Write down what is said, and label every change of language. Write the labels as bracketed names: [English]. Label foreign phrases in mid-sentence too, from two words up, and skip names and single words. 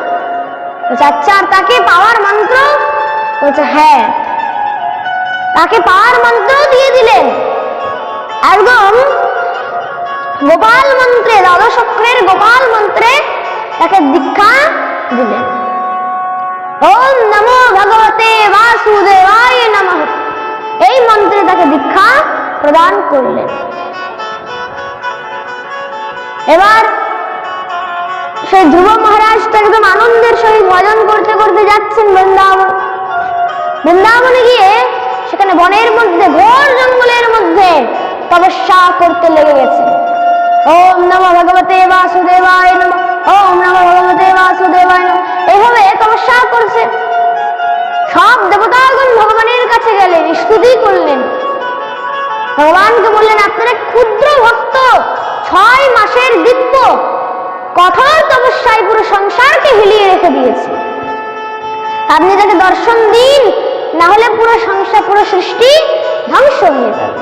[Bangla] বলছে আচ্ছা, আর তাকে পাওয়ার মন্ত্র? বলছে হ্যাঁ, তাকে পাওয়ার মন্ত্র দিয়ে দিলেন, একদম গোপাল মন্ত্রে, দ্বাদশক্রের গোপাল মন্ত্রে তাকে দীক্ষা দিলেন। [Sanskrit] ওম নমো ভগবতে বাসুদেবায় নমঃ, [Bangla] এই মন্ত্রে তাকে দীক্ষা প্রদান করলেন। এবার সেই ধ্রুব মহারাজ তো একদম আনন্দের সহিত ভজন করতে করতে যাচ্ছেন বৃন্দাবন। বৃন্দাবনে গিয়ে সেখানে বনের মধ্যে, ঘোর জঙ্গলের মধ্যে তপস্যা করতে লেগে গেছে। [Sanskrit] ওম নমো ভগবতে বাসুদেবায় নমঃ, ওম নমো ভগবতে বাসুদেবায় নমঃ। [Bangla] এইভাবে তপস্যা করছে। সব দেবতাগণ ভগবানের কাছে গেলেন, স্তুতি করলেন, ভগবানকে বললেন আপনার এক ক্ষুদ্র ভক্ত 6 মাসের দিব্য কঠোর তপস্যায় পুরো সংসারকে হিলিয়ে রেখে দিয়েছে, আপনি তাকে দর্শন দিন, না হলে পুরো সংসার পুরো সৃষ্টি ধ্বংস হয়ে যাবে।